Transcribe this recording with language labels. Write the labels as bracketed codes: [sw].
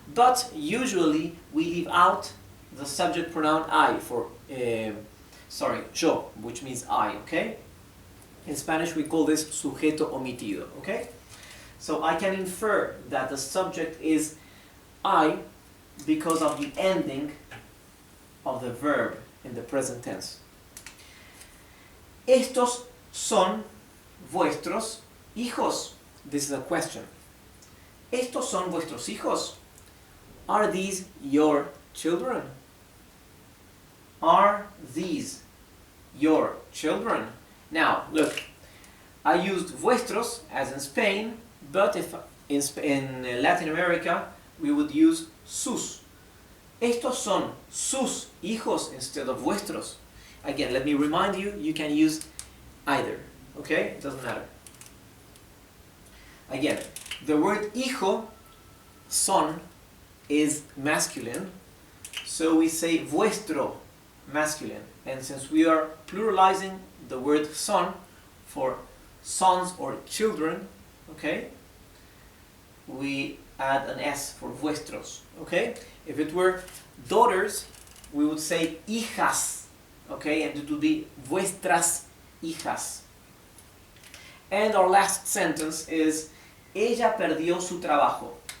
[en] But usually we leave out the subject pronoun I for, yo, which means I, okay? In Spanish we call this sujeto omitido, okay? So I can infer that the subject is I because of the ending of the verb in the present tense. [es] Estos son vuestros hijos. [en] This is a question. [es] Estos son vuestros hijos. [en] Are these your children? Are these your children? Now, look, I used vuestros as in Spain, but if in Latin America we would use sus. [es] Estos son sus hijos [en] instead of [es] vuestros. [en] Again, let me remind you, you can use either, okay? It doesn't matter. Again, the word hijo, son, is masculine, so we say vuestro, masculine. And since we are pluralizing the word son for sons or children, okay, we add an S for vuestros, okay? If it were daughters, we would say hijas, okay, and it would be vuestras hijas. And our last sentence is, [es] ella perdió su trabajo.